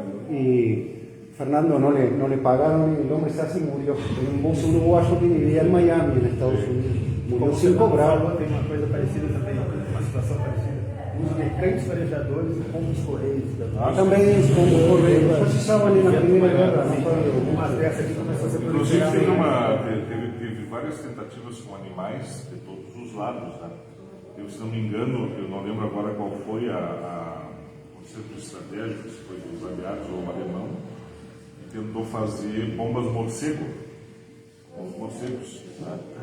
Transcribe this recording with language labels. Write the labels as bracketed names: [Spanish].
[Spanish] Y Fernando no le pagaron y el hombre se hace y murió. Era un buzo uruguayo que vivía en Miami, en Estados Unidos. Murió sin cobrar. [Portuguese] Tem uma coisa parecida também, uma situação parecida. Uso de cães farejadores e pombos correios. [Spanish] También es como se usaban en la Primera Guerra, ¿no, Fabio? [Portuguese] Uma dessa aqui começou a ser Inclusive, proliferada. teve várias tentativas com animais de todos os lados, né? Se não me engano, eu não lembro agora qual foi o centro estratégico, se foi dos aliados ou o alemão, que tentou fazer bombas morcego, com os morcegos, né?